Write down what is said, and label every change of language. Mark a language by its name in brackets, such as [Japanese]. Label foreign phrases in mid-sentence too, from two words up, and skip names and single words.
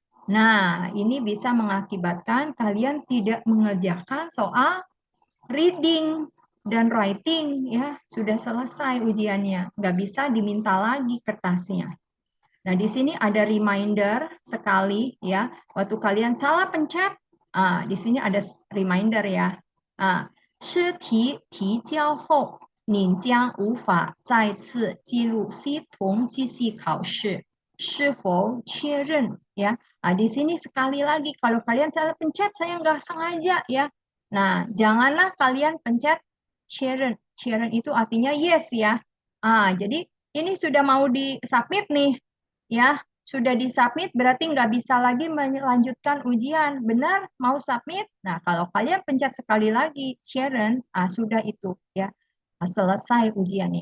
[Indonesian] Nah, ini bisa mengakibatkan kalian tidak mengerjakan soal reading dan writing ya, sudah selesai ujiannya, nggak bisa diminta lagi kertasnya. Nah, di sini ada reminder sekali ya, waktu kalian salah pencet, di sini ada reminder ya. [Chinese] 试题提交后，你将无法再次记录系统机器考试是否确认 ya. [Indonesian] Di sini sekali lagi kalau kalian salah pencet saya nggak sengaja ya. Nah, janganlah kalian pencet 确认. 确认 itu artinya yes ya. Jadi ini sudah mau di-submit nih ya. Sudah disubmit berarti nggak bisa lagi melanjutkan ujian. Benar? Mau submit? Nah, kalau kalian pencet sekali lagi, Sharon, sudah itu ya, selesai ujiannya.